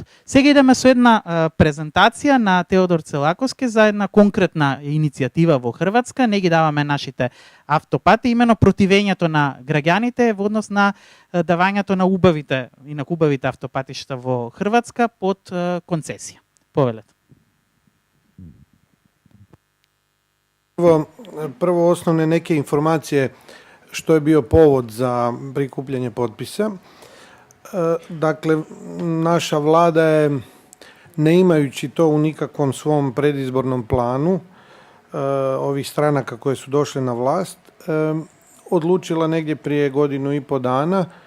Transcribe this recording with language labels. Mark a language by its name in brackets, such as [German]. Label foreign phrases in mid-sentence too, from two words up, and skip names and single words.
[Macedonian] Сега идеме со една презентација на Теодор Целаковски за една конкретна иницијатива во Хрватска. Не ги даваме нашите автопати, имено противењето на граѓаните во однос на давањето на убавите и на хубавите автопатишта во Хрватска под концесија. Повелете. [Croatian] Prvo osnovne neke informacije što je bio povod za prikupljanje potpisa. Dakle, naša vlada je, ne imajući to u nikakvom svom predizbornom planu, ovih stranaka koje su došle na vlast, odlučila negdje prije 1.5 dana